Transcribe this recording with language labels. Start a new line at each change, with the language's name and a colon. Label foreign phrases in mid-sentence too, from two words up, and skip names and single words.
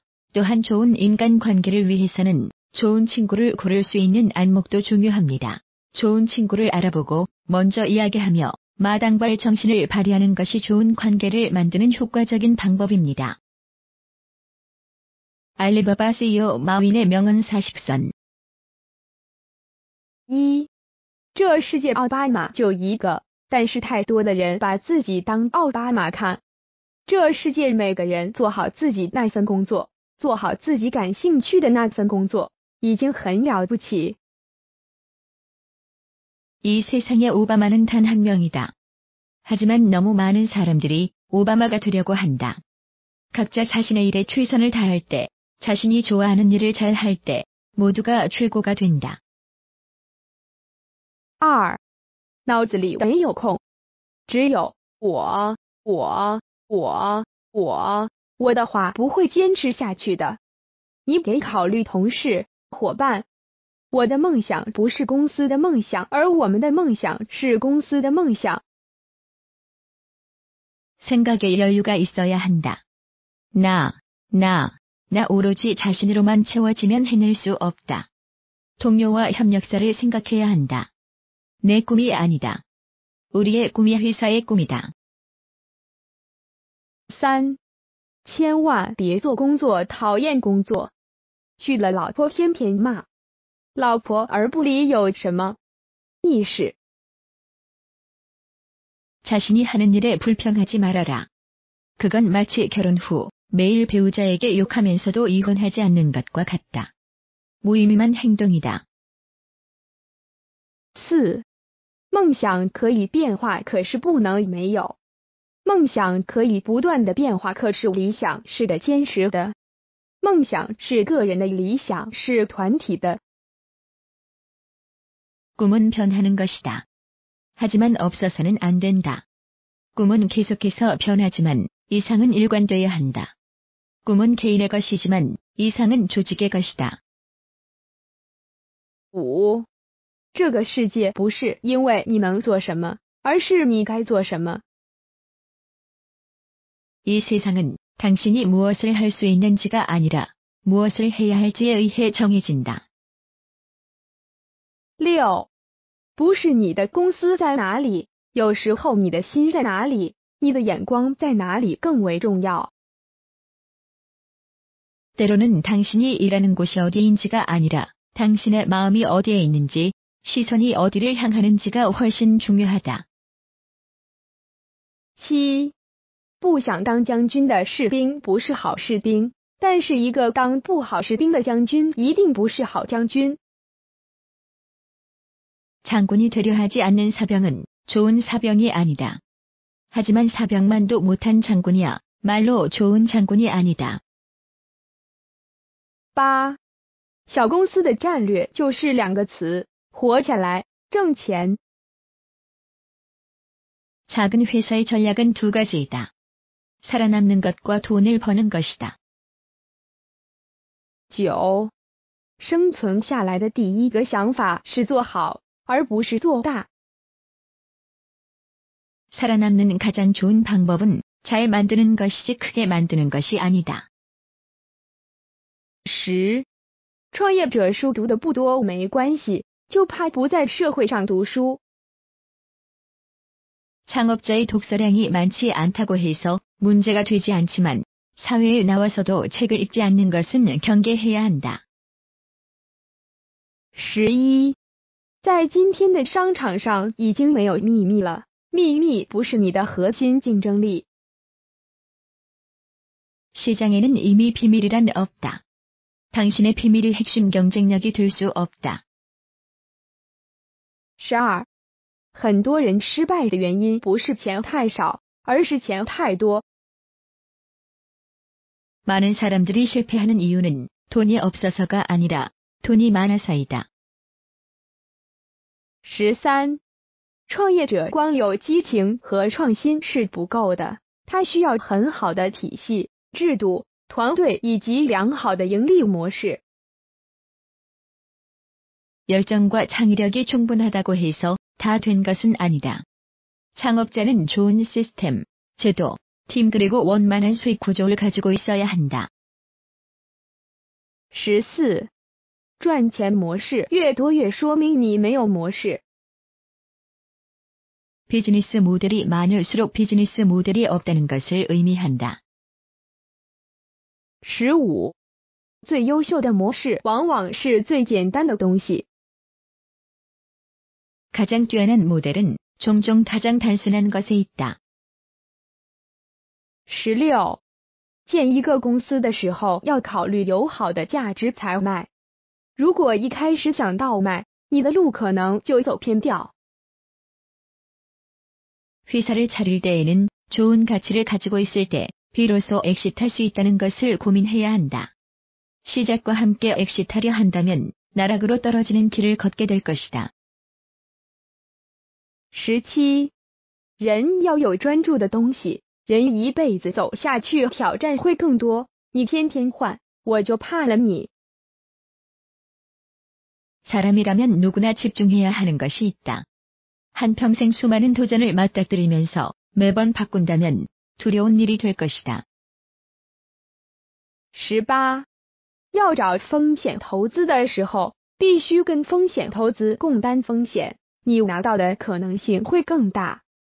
Korean: 또한 좋은 인간관계를 위해서는 좋은 친구를 고를 수 있는 안목도 중요합니다. 좋은 친구를 알아보고 먼저 이야기하며 마당발 정신을 발휘하는 것이 좋은 관계를 만드는 효과적인 방법입니다. 알리바바 CEO 마윈의 명언 40선 1.
Chinese: 这世界奥巴马就一个，但是太多的人把自己当奥巴马看。这世界每个人做好自己那份工作，做好自己感兴趣的那份工作，已经很了不起。
Korean: 이 세상에 오바마는 단 한 명이다. 하지만 너무 많은 사람들이 오바마가 되려고 한다. 각자 자신의 일에 최선을 다할 때, 자신이 좋아하는 일을 잘 할 때, 모두가 최고가 된다. 2.
Chinese: 脑子里没有空，只有我的话不会坚持下去的。你得考虑同事、伙伴。我的梦想不是公司的梦想，而我们的梦想是公司的梦想。
Korean: 생각에 여유가 있어야 한다. 나 오로지 자신으로만 채워지면 해낼 수 없다. 동료와 협력사를 생각해야 한다. 내 꿈이 아니다. 우리의 꿈이 회사의 꿈이다. 3.
Chinese: 千万别做工作讨厌工作，娶了老婆偏偏骂，老婆而不理有什么意识？
Korean: 자신이 하는 일에 불평하지 말아라. 그건 마치 결혼 후 매일 배우자에게 욕하면서도 이혼하지 않는 것과 같다. 무의미한 행동이다. 4.
Chinese: 梦想可以变化，可是不能没有。梦想可以不断的变化，可是理想是的坚实的。梦想是个人的，理想是团体的。
Korean: 꿈은 변하는 것이다. 하지만 없어서는 안 된다. 꿈은 계속해서 변하지만 이상은 일관돼야 한다. 꿈은 개인의 것이지만 이상은 조직의 것이다. 5.
Chinese: 这个世界不是因为你能做什么，而是你该做什么。
Korean: 이 세상은 당신이 무엇을 할 수 있는지가 아니라 무엇을 해야 할지에 의해 정해진다. 6.
Chinese: 不是你的公司在哪里，有时候你的心在哪里，你的眼光在哪里更为重要。
Korean: 때로는 당신이 일하는 곳이 어디인지가 아니라 당신의 마음이 어디에 있는지, 시선이 어디를 향하는지가 훨씬 중요하다. 7.
Chinese: 不想当将军的士兵不是好士兵，但是一个当不好士兵的将军一定不是好将军。
Korean: 장군이 되려 하지 않는 사병은 좋은 사병이 아니다. 하지만 사병만도 못한 장군이야 말로 좋은 장군이 아니다. 8.
Chinese: 小公司的战略就是2个词：活下来、挣钱。
Korean: 작은 회사의 전략은 2가지이다. 살아남는 것과 돈을 버는 것이다. 9.
Chinese: 生存下来的第一个想法是做好，而不是做大。
Korean: 살아남는 가장 좋은 방법은 잘 만드는 것이지 크게 만드는 것이 아니다. 10.
Chinese: 创业者书读的不多没关系，就怕不在社会上读书。
Korean: 창업자의 독서량이 많지 않다고 해서 문제가 되지 않지만 사회에 나와서도 책을 읽지 않는 것은 경계해야 한다. 11.
Chinese: 在今天的商场上已经没有秘密了，秘密不是你的核心竞争力。
Korean: 시장에는 이미 비밀이란 없다. 당신의 비밀이 핵심 경쟁력이 될 수 없다. 12.
Chinese: 很多人失败的原因不是钱太少，而是钱太多。
Korean: 많은 사람들이 실패하는 이유는 돈이 없어서가 아니라 돈이 많아서이다. 13.
Chinese: 创业者光有激情和创新是不够的，他需要很好的体系、制度、团队以及良好的盈利模式。
Korean: 열정과 창의력이 충분하다고 해서 다 된 것은 아니다. 창업자는 좋은 시스템, 제도, 팀 그리고 원만한 수익 구조를 가지고 있어야 한다. 14.
Chinese: 赚钱模式越多越说明你没有模式。
Korean: 비즈니스 모델이 많을수록 비즈니스 모델이 없다는 것을 의미한다. 15.
Chinese: 最优秀的模式往往是最简单的东西。
Korean: 가장 뛰어난 모델은 종종 가장 단순한 것에 있다. 16.
Chinese: 建一个公司的时候要考虑有好的价值才卖。如果一开始想倒卖，你的路可能就走偏掉。
Korean: 회사를 차릴 때에는 좋은 가치를 가지고 있을 때 비로소 엑시트할 수 있다는 것을 고민해야 한다. 시작과 함께 엑시트하려 한다면 나락으로 떨어지는 길을 걷게 될 것이다. 17.
Chinese: 人要有专注的东西，人一辈子走下去挑战会更多，你天天换，我就怕了你。
Korean: 사람이라면 누구나 집중해야 하는 것이 있다. 한평생 수많은 도전을 맞닥뜨리면서 매번 바꾼다면 두려운 일이 될 것이다. 18.
Chinese: 要找风险投资的时候，必须跟风险投资共担风险，你拿到的可能性会更大。